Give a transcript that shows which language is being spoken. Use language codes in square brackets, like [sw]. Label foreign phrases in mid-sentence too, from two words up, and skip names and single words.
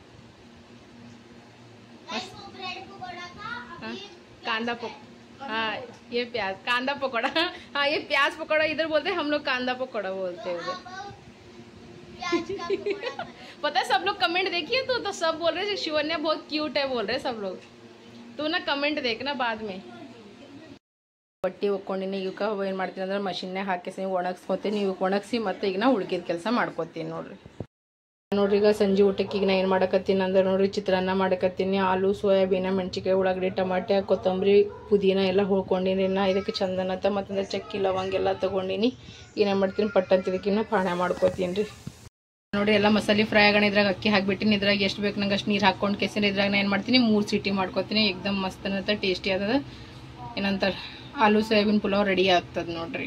[hi] कांदा पकौड़ा हाँ ये प्याज कांदा पकौड़ा हाँ ये प्याज पकौड़ा इधर बोलते हैं हम लोग कांदा पकौड़ा बोलते हैं उधर पता है सब लोग कमेंट देखिए तो सब बोल रहे शिवन्या बहुत क्यूट है बोल रहे सब लोग तू ना कमेंट देखना बाद में [kn] ಬಟ್ಟೆ ಒಕ್ಕೊಂಡಿನಿ ಇವಕ್ಕೆ ಏನು ಮಾಡ್ತೀನಿ ಅಂದ್ರೆ ಮಷಿನ್ನೇ ಹಾಕಿಸಿ ಒಣಗಿಸ್ಕೊತೀನಿ ಇವಕ್ಕೆ ಒಣಗಿಸಿ ಮತ್ತೆ ಈಗ ನಾ ಉಳ್ಕಿದ ಕೆಲಸ ಮಾಡ್ಕೊತೀನಿ ನೋಡ್ರಿ ಈಗ ಸಂಜೆ ಊಟಕ್ಕೆ ಈಗ ನಾ ಏನು ಮಾಡಕತ್ತೀನಿ ಅಂದ್ರೆ ನೋಡ್ರಿ ಚಿತ್ರಾನ್ನ ಮಾಡಕತ್ತೀನಿ ಆಲೂ ಸೋಯಾಬೀನ ಮೆಣಸಿಕಾಯಿ ಉಳ್ಳಾಗಡ್ಡಿ ಟಮಾಟೆ ಕೊತ್ತಂಬರಿ ಪುದೀನ ಎಲ್ಲ ಹುಳ್ಕೊಂಡಿನಿ ನಾ ಇದಕ್ಕೆ ಚಂದನತ್ತ ಮತ್ತಂದ್ರೆ ಚಕ್ಕಿ ಲವಂಗ ಎಲ್ಲ ತೊಗೊಂಡಿನಿ ಏನೇನು ಮಾಡ್ತೀನಿ ಪಟ್ಟಂತ ಇದಕ್ಕಿನ್ನ ಪಾಣೆ ಮಾಡ್ಕೊತೀನಿ ರೀ ನೋಡಿ ಎಲ್ಲ ಮಸಾಲೆ ಫ್ರೈ ಆಗೋಣ ಇದ್ರಾಗ ಅಕ್ಕಿ ಹಾಕ್ಬಿಟ್ಟಿನಿ ಇದ್ರಾಗ ಎಷ್ಟು ಬೇಕು ನಂಗೆ ಅಷ್ಟು ನೀರು ಹಾಕ್ಕೊಂಡು ಕೆಸಿನ ಇದ್ರಾಗ ನಾ ಏನು ಮಾಡ್ತೀನಿ 3 ಸೀಟಿ ಮಾಡ್ಕೊತೀನಿ [hi] एकदम मस्त [kn] ಅನ್ನತ್ತ ಟೇಸ್ಟಿ ಆಗ್ತದ ಏನಂತಾರೆ ಆಲೂ ಸೋಯಾಬೀನ್ ಪುಲಾವ್ ರೆಡಿ ಆಗ್ತದ ನೋಡ್ರಿ